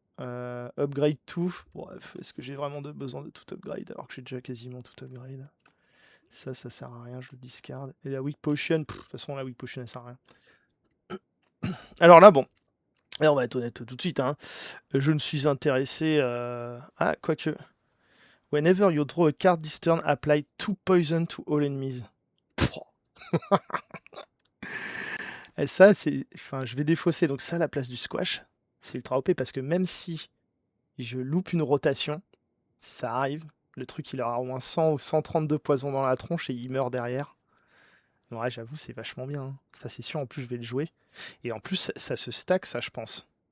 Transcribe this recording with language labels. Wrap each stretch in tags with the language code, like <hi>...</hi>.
<fr>Upgrade tout. Bref, est-ce que j'ai vraiment besoin de tout upgrade alors que j'ai déjà quasiment tout upgrade? Ça sert à rien, je le discard. Et la weak potion, de toute façon, la weak potion, elle sert à rien. Alors là, bon. Là, on va être honnête tout de suite. Hein. Je ne suis intéressé... Ah, quoique...</fr> <en>Whenever you draw a card this turn, apply 2 poison to all enemies.</en> <fr>Et ça, c'est... Enfin, je vais défausser. Donc ça, à la place du squash, c'est ultra OP parce que même si je loupe une rotation, si ça arrive, le truc, il aura au moins 100 ou 132 poisons dans la tronche et il meurt derrière. Ouais, j'avoue, c'est vachement bien. Hein. Ça, c'est sûr. En plus, je vais le jouer. Et en plus, ça se stack, ça, je pense.</fr>